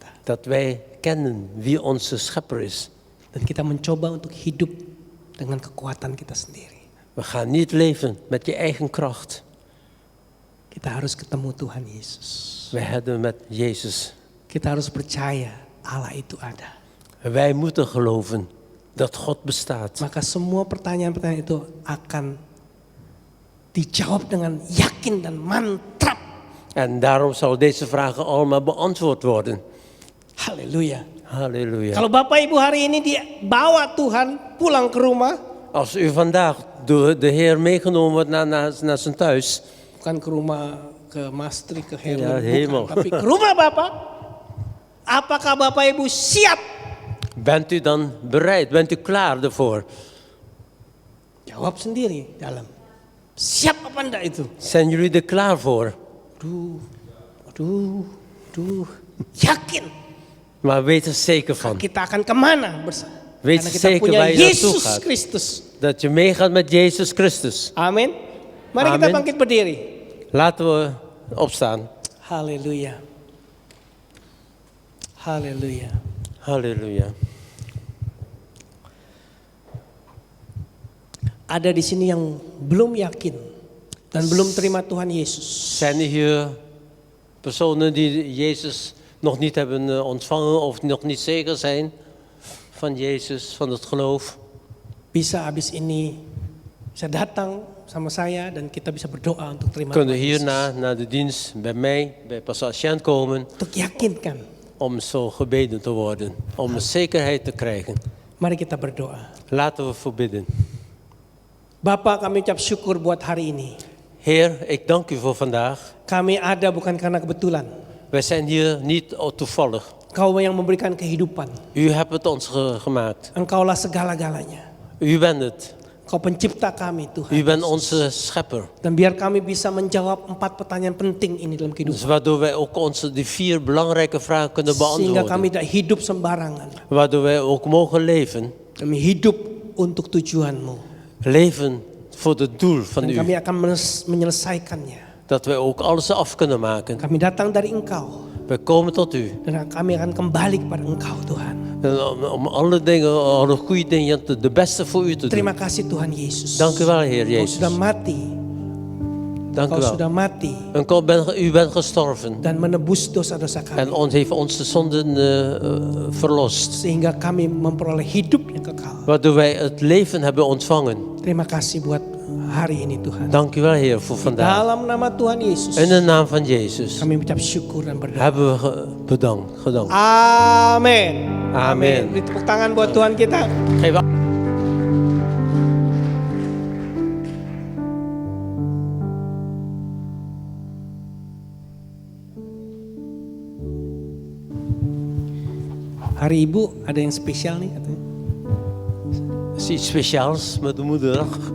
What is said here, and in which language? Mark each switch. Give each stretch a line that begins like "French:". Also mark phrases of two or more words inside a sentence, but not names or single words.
Dutch: dat wij kennen wie onze schepper is.
Indonesian: Dan kita mencoba untuk hidup dengan kekuatan kita sendiri.
Dutch: We gaan niet leven met je eigen kracht.
Indonesian: Kita harus ketemu Tuhan Yesus.
Dutch: Wij hebben met Jezus.
Indonesian: Kita harus percaya Allah itu ada.
Dutch: Wij moeten geloven dat God bestaat.
Indonesian: Maka semua pertanyaan-pertanyaan itu akan dijawab dengan yakin dan mantap.
Dutch: En daarom zal deze vragen allemaal beantwoord worden.
Indonesian: Haleluya.
Dutch: Halleluja.
Indonesian: Kalau Bapak Ibu hari ini dibawa Tuhan pulang ke rumah,
Dutch: Als u vandaag door de Heer meegenomen wordt naar zijn thuis.
Indonesian: bukan ke rumah ke Maastricht, ke Herlem,
Dutch: Ja,
Indonesian: bukan,
Dutch: hemel.
Indonesian: tapi ke rumah Bapak. Apakah Bapak Ibu siap?
Dutch: Bent u dan bereid? Bent u klaar ervoor?
Indonesian: Jawab sendiri dalam. Siap apa enggak itu?
Dutch: Zijn jullie er klaar voor?
Indonesian: Aduh. Yakin
Dutch: Maar weet er zeker van.
Indonesian: kita akan kemana bersama.
Dutch: Weet
Indonesian: Karena kita
Dutch: zeker
Indonesian: punya
Dutch: waar je naartoe
Indonesian: Yesus
Dutch: gaat.
Indonesian: Kristus.
Dutch: Dat je meegaat met Jezus Christus.
Indonesian: Amin. Mari kita
Dutch: Amin.
Indonesian: bangkit berdiri.
Dutch: Laten we opstaan.
Indonesian: Haleluya. Haleluya.
Dutch: Halleluja.
Indonesian: Ada di sini yang belum yakin dan belum terima Tuhan Yesus.
Dutch: Zijn er hier personen die Jezus nog niet hebben ontvangen of nog niet zeker zijn van Jezus, van het geloof?
Indonesian: Bisa habis ini bisa datang sama saya dan kita bisa berdoa untuk terima
Dutch: Kunnen
Indonesian: Tuhan Yesus.
Dutch: hierna naar de dienst bij mij, bij Pastor Asjant komen
Indonesian: Untuk yakinkan.
Dutch: om zo gebeden te worden, om een zekerheid te krijgen.
Indonesian: Mari kita berdoa.
Dutch: Laten we voorbidden.
Indonesian: Bapak, kami ucap syukur buat hari ini.
Dutch: Heer, ik dank u voor vandaag.
Indonesian: Kami ada bukan karena kebetulan.
Dutch: Wij zijn hier niet toevallig.
Indonesian: Kau yang memberikan kehidupan.
Dutch: U hebt het ons gemaakt.
Indonesian: Engkaulah segala-galanya.
Dutch: U bent het.
Indonesian: Kau pencipta kami Tuhan.
Dutch: U bent onze schepper.
Indonesian: Dan biar kami bisa menjawab 4 pertanyaan penting ini dalam
Dutch: Dus
Indonesian: kehidupan.
Dutch: waardoor wij ook die 4 belangrijke vragen kunnen
Indonesian: Sehingga kami
Dutch: beantwoorden.
Indonesian: tidak hidup sembarangan.
Dutch: Waardoor wij ook mogen leven.
Indonesian: Kami hidup untuk tujuanmu.
Dutch: Leven voor het doel van
Indonesian: Dan kami
Dutch: u.
Indonesian: akan menyelesaikannya.
Dutch: Dat wij ook alles af kunnen maken.
Indonesian: Kami datang dari Engkau.
Dutch: Wij komen tot u.
Indonesian: Dan kami akan kembali kepada Engkau Tuhan.
Dutch: En om alle dingen, alle goede dingen, de beste voor u te doen.
Indonesian: Terima kasih Tuhan Yesus.
Dutch: Dank u wel, Heer
Indonesian: Kau
Dutch: Jezus.
Indonesian: sudah mati.
Dutch: Dank u
Indonesian: Kau sudah
Dutch: wel.
Indonesian: mati.
Dutch: En u bent gestorven.
Indonesian: Dan menebus dosa-dosa kami.
Dutch: En ons heeft onze zonden verlost.
Indonesian: Sehingga kami memperoleh hidup yang kekal.
Dutch: Waardoor wij het leven hebben ontvangen.
Indonesian: Terima kasih buat hari ini Tuhan.
Dutch: Dank u wel, Heer, voor vandaag.
Indonesian: Dalam nama Tuhan Yesus.
Dutch: In de naam van Jezus
Indonesian: Kami ucap syukur dan berdoa.
Dutch: hebben we gedankt.
Indonesian: Amin.
Dutch: Amin.
Indonesian: Beri tepuk tangan buat Tuhan kita.
Dutch: Geef
Indonesian: Hari Ibu ada yang spesial nih katanya.
Dutch: is iets speciaals met de moederdag.